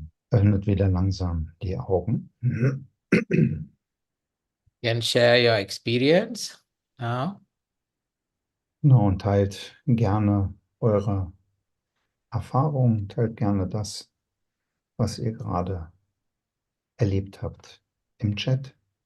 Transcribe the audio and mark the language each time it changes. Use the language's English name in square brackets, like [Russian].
[German] Öffnet wieder langsam die Augen. [English] Can share your experience now. [German] Genau, und teilt gerne eure Erfahrungen, teilt gerne das, was ihr gerade erlebt habt im Chat.